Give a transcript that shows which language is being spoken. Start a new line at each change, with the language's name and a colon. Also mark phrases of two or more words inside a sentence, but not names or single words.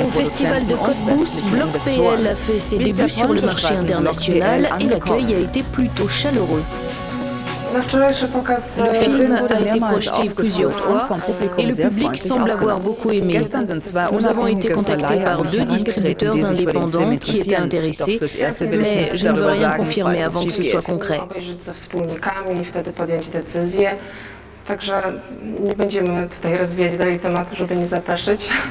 French: Au Festival de Cottbus, Bloc PL a fait ses débuts sur le marché international et l'accueil a été plutôt chaleureux. Le film a été projeté plusieurs fois et le public semble avoir beaucoup aimé. Nous avons été contactés par 2 distributeurs indépendants qui étaient intéressés, mais je ne veux rien confirmer avant que ce soit concret.
Polish: Także nie będziemy tutaj rozwijać dalej tematu, żeby nie zapeszyć.